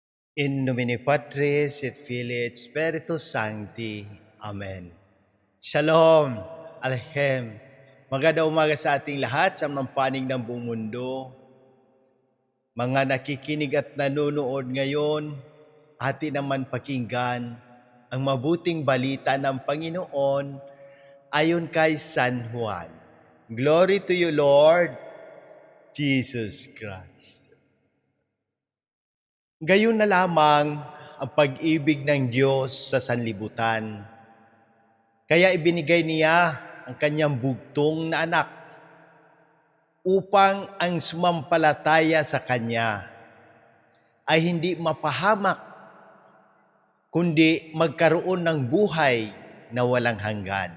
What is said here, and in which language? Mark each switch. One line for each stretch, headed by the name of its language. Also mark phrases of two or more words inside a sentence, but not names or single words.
Latin: In nomine Patris et Filii et Spiritus Sancti. Amen. Shalom, Alhem.
Filipino: Magandang umaga sa ating lahat sa mga panig ng buong mundo. Mga nakikinig at nanonood ngayon, atin naman pakinggan ang mabuting balita ng Panginoon ayon kay San Juan.
English: Glory to you, Lord Jesus Christ.
Filipino: Gayon na lamang ang pag-ibig ng Diyos sa sanlibutan. Kaya ibinigay niya ang kanyang bugtong na anak upang ang sumampalataya sa kanya ay hindi mapahamak, kundi magkaroon ng buhay na walang hanggan.